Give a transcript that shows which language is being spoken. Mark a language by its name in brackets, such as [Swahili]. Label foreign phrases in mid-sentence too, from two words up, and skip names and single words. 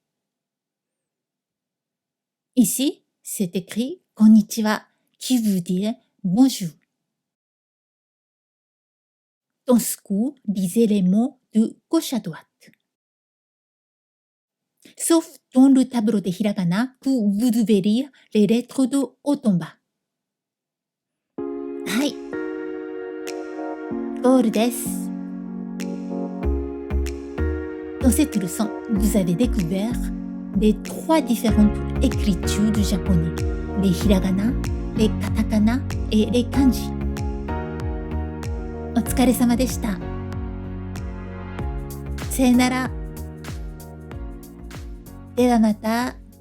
[French] Ici, c'est écrit « Konnichiwa » qui veut dire « bonjour ». Dans ce coup, lisez les mots de gauche à droite. Sauf dans le tableau des hiragana où vous devez lire les lettres de haut en bas. [Japanese] はい。ゴールです。 [French] Dans cette leçon, vous avez découvert les 3 différentes écritures du japonais, les hiragana, les katakana et les kanji. [Japanese] お疲れ様でした。さよなら。ではまた。